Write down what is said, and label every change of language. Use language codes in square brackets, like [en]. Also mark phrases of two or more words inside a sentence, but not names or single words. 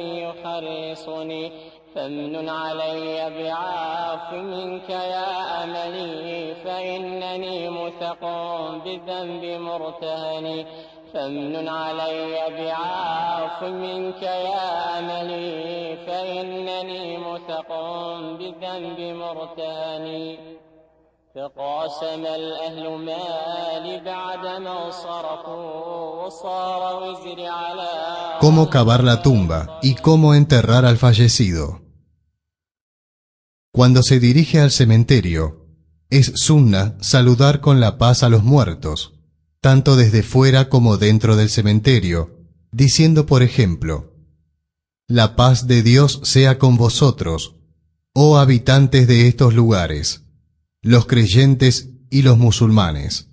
[ar] يخلصني فامنن علي بعفو منك يا أملي فإنني مثق بالذنب مرتهني فامنن علي بعفو منك يا أملي فإنني مثق بالذنب مرتهني فقاسم الأهل مالي بعدما انصرفوا وصار وزري على [es] Cómo cavar la tumba y cómo enterrar al fallecido. Cuando se dirige al cementerio, es sunna saludar con la paz a los muertos, tanto desde fuera como dentro del cementerio, diciendo por ejemplo: la paz de Dios sea con vosotros, oh habitantes de estos lugares, los creyentes y los musulmanes.